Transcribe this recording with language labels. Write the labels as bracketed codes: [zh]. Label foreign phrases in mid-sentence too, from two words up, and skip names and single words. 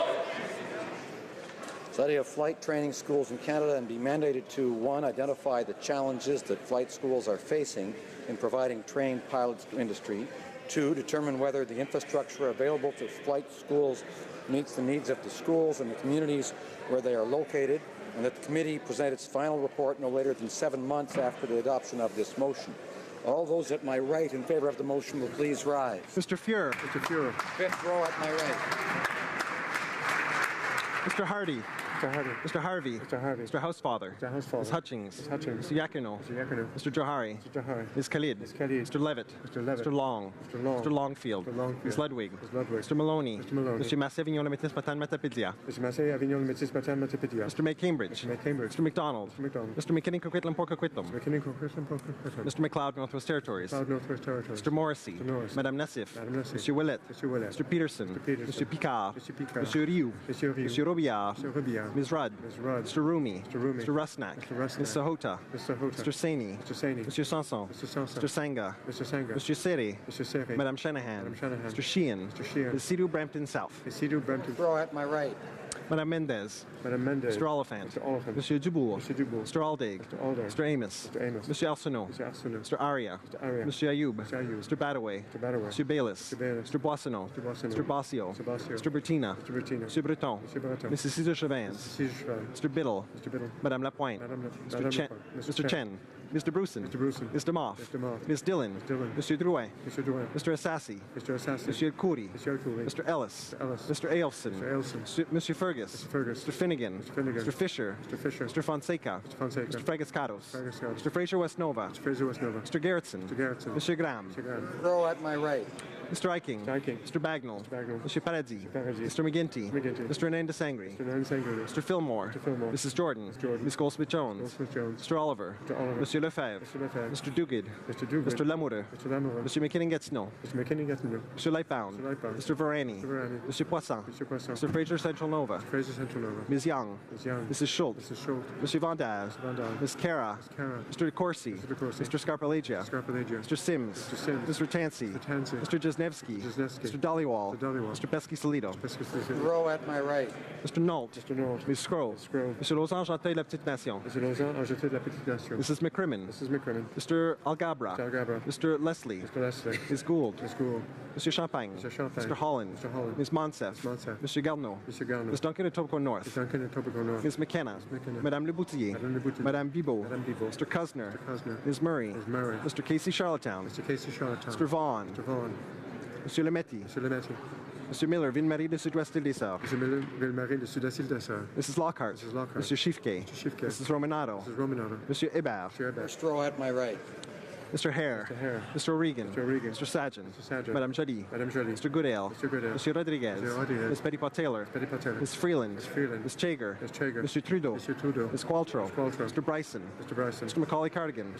[en] Study of flight training schools in Canada and be mandated to, 1, identify the challenges that flight schools are facing in providing trained pilots to industry, 2, determine whether the infrastructure available to flight schools meets the needs of the schools and the communities where they are located, and that the committee present its final report no later than 7 months after the adoption of this motion. All those at my right in favor of the motion will please rise. Mr. Fuhrer. Mr. Fuhrer. Fifth row at my right. Mr. Hardy. Mr. Hardy. Mr. Harvey. Mr. Harvey. Mr. Housefather. Mr. Housefather. Ms. Hutchings. Ms. Hutchings. Mr. Yakuno. Mr. Yakuno. Mr. Johari. Mr. Johari. Ms. Khalid. Ms. Khalid. Mr. Levitt. Mr. Levitt. Mr. Long. Mr. Long. Mr. Longfield. Mr. Longfield. Ms. Ludwig. Ms. Ludwig. Mr. Maloney. Mr. Maloney. Mr. Massey Avignon Métis Patan Matapédia. Mr. Massey Avignon Métis Patan Matapédia. Mr. May Cambridge. Mr. May Cambridge. Mr. McDonald. Mr. McDonald. Mr. McKinnon Coquitlam Porcoquitlam. Mr. McKinnon Coquitlam Porcoquitlam. Mr. McLeod Northwest Territories. Cloud Northwest Territories. Mr. Morrissey. Mr. Morrissey. Madame Nassif. Madame Nassif. Mr. Willett. Mr. Willett. Mr. Peterson. Mr. Peterson. Mr. Picard. Mr. Picard. Mr. Rioux. Mr. Rioux. Mr. Robillard. Mr. Robillard. Ms. Rudd. Ms. Rudd. Mr. Rumi. Mr. Rumi. Mr. Rusnak. Mr. Rusnak. Ms. Sahota. Mr. Hota. Mr. Saini. Mr. Saini. Mr. Sanson. Mr. Sanson. Mr. Sanga. Mr. Sanga. Mr. Seri. Mr. Seri. Madame Shanahan. Madame Shanahan. Mr. Sheehan. Mr. Sheehan. Ms. Sidhu Brampton South. Ms. Sidhu Brampton. Row at my right. Madame Mendez. Madame Mendez. Mr. Oliphant. Mr. Oliphant. Monsieur Dubourg. Mr. Dubourg. Mr. Aldaig. Mr. Aldaig. Mr. Amos. Mr. Amos. Monsieur Arsenault. Mr. Arsenault. Mr. Aria. Mr. Aria. Monsieur Ayoub. Mr. Ayoub. Mr. Badaway. Mr. Badaway. Mr. Bayless. Mr. Bayless. Mr. Boissonneau. Mr. Boissonneau. Mr. Basio. Mr. Basio. Mr. Bertina. Mr. Bertina. Mr. Breton. Mr. Breton. Mrs. Cesar Chavans. Mr. Cheval. Mr. Biddle. Mr. Biddle. Madame Lapointe. Madame Mr. Chen. Lapointe. Mr. Chen. Mr. Bruson. Mr. Bruson. Mr. Moff. Mr. Moff. Ms. Dillon. Mr. Dillon. Monsieur Drouet. Mr. Drouet. Mr. Assassi. Mr. Assassi. Monsieur Khoury. Mr. Khoury. Mr. Ellis. Mr. Ellis. Mr. Ailson. Mr. Ailson. Monsieur Fergus. Mr. Fergus. Mr. Finnegan. Mr. Finnegan. Mr. Fisher. Mr. Fisher. Mr. Fonseca. Mr. Fonseca. Mr. Fregascados. Fregascados. Mr. Fraser Westnova. Mr. Fraser Westnova. Mr. Garrettson. Mr. Garrettson. Mr. Graham. Mr. Graham. Row at my right. Mr. Eiking. Mr. Eiking. Mr. Bagnall. Mr. Bagnall. Monsieur Paradis. Mr. Paradis. Mr. McGinty. Mr. McGinty. Mr. Hernandez Sangre. Mr. Nan Sangre. Mr. Fillmore. Mr. Fillmore. Mrs. Jordan. Mrs. Jordan. Ms. Goldsmith-Jones. Goldsmith-Jones. Mr. Oliver. Mr. Oliver. Monsieur Lefebvre. Mr. Lefebvre. Mr. Duguid. Mr. Duguid. Mr. Lamoureux. Mr. Lamoureux. Monsieur McKinnon-Gatineau. Mr. McKinnon-Gatineau. Mr. Lightbound. Mr. Lightbound. Mr. Varani. Mr. Varani. Mr. Poisson. Mr. Poisson. Mr. Fraser Central Nova. Mr. Fraser Central Nova. Ms. Young. Ms. Young. Mrs. Schultz. Mrs. Schultz. Monsieur Vandal. Mr. Vandal. Ms. Cara. Ms. Cara. Mr. DeCourcy. Mr. DeCourcy. Mr. Scarpalagia. Scarpalagia. Mr. Sims. Mr. Sims. Mr. Tansey. Mr. Tansey. Mr. Wisniewski. Mr. Dhaliwal. Mr. Pesky-Solido. Row at my right. Mr. Nault. Ms. Scroll. Mr. Lausanne Jeantet de la Petite Nation. Mrs. McCrimmon. Mr. Algabra. Mr. Leslie. Ms. Gould. Mr. Champagne. Mr. Holland. Ms. Monsef. Mr. Garneau. Ms. Duncan Etobicoke North. Ms. McKenna. Madame Le Boutier. Madame Bibeau. Mr. Kuzner. Ms. Murray. Mr. Casey Charlottetown. Mr. Vaughan. Monsieur Lemetti. Monsieur Miller, Ville-Marie de Sud-Ouest Île des Sœurs. Mrs. Lockhart. Monsieur Schiffke. Mrs. Romanado. Monsieur Hébert. First row at my right. Mr. Hare. Mr. O'Regan. Mr. Sajan. Madame Joly. Mr. Goodale. Monsieur Rodriguez. Ms. Petitpas-Taylor. Ms. Freeland. Ms. Chager. Mr. Trudeau. Ms. Qualtrough. Mr. Bryson. Mr. Macaulay-Cardigan.